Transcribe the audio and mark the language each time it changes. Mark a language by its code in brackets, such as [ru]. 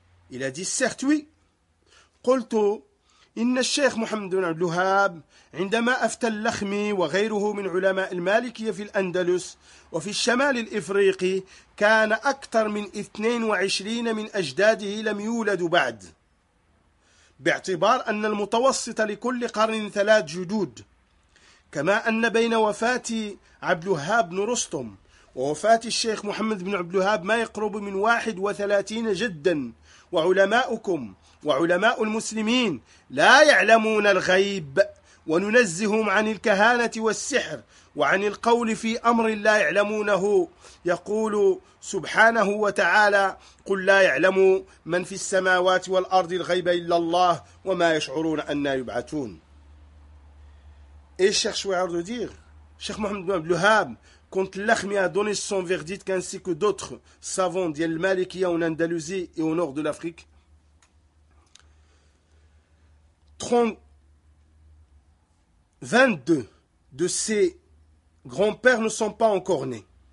[fr] Il a dit, certes, oui. [ar] قلت إن الشيخ محمد بن عبد الوهاب عندما أفتى اللخمي وغيره من علماء المالكية في الأندلس وفي الشمال الإفريقي كان أكثر من 22 من أجداده لم يولدوا بعد باعتبار أن المتوسط لكل قرن 3 جدود كما أن بين وفاة عبد الوهاب بن رستم ووفاة الشيخ محمد بن عبد الوهاب ما يقرب من 31 جداً وعلماؤكم وعلماء المسلمين لا يعلمون الغيب وننزههم عن الكهانة والسحر وعن القول في أمر لا يعلمونه يقول سبحانه وتعالى قل لا يعلم من في السماوات والأرض الغيب إلا الله وما يشعرون أن يبعثون. إيش شيخ شوعر دير [fr] شيخ محمد بن عبد الوهاب quand l'Akhmi a donné son verdict ainsi que d'autres savants d'Yel Malikia en Andalousie et au nord de l'Afrique, 22 de ses grands-pères ne sont pas encore nés.